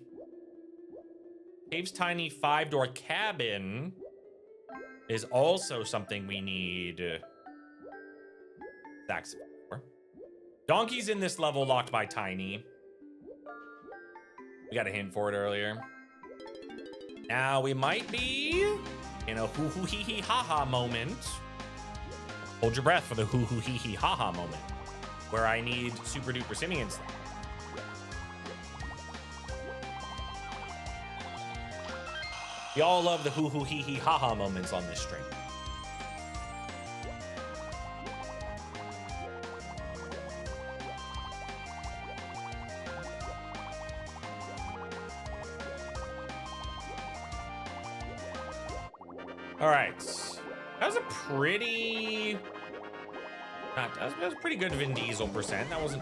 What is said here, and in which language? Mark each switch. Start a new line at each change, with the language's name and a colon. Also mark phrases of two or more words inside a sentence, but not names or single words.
English: Cave's tiny 5-door cabin is also something we need saxophone for. Donkey's in this level locked by Tiny. We got a hint for it earlier. Now we might be in a hoo hoo hee hee ha ha moment. Hold your breath for the hoo hoo hee hee ha ha moment, where I need super duper simians. Y'all love the hoo hoo hee hee ha ha moments on this stream. All right, that was a pretty, that was a pretty good Vin Diesel percent.